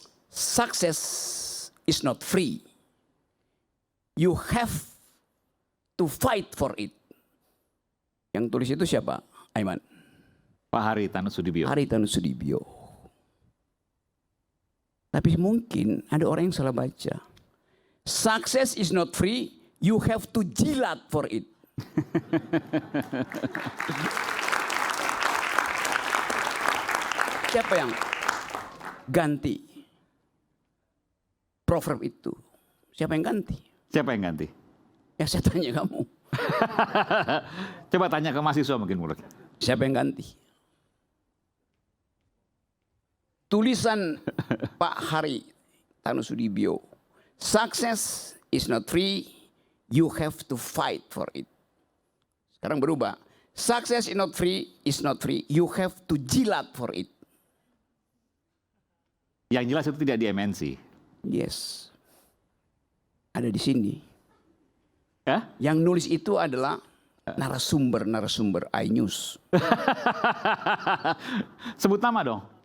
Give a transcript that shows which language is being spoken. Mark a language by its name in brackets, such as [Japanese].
[English] Success is not free. You have to fight for it. [Indonesian] Yang tulis itu siapa? [English] Aiman. [Indonesian] Pak Haritanu Sudibyo. Haritanu Sudibyo. Tapi mungkin ada orang yang salah baca. [English] Success is not free, you have to [Indonesian] jilat [English] for it. [Indonesian] Siapa yang ganti proverb itu? Siapa yang ganti? Siapa yang ganti? Ya saya tanya kamu. Coba tanya ke mahasiswa mungkin Bung Rocky. Siapa yang ganti? Tulisan Pak Haritanu Sudibyo. [English] Success is not free, you have to fight for it. [Indonesian] Sekarang berubah. [English] Success is not free, you have to [Indonesian] jilat [English] for it. [Indonesian] Yang jelas itu tidak di MNC. Yes. Ada di sini. Ya? Yang nulis itu adalah narasumber iNews. Sebut nama dong.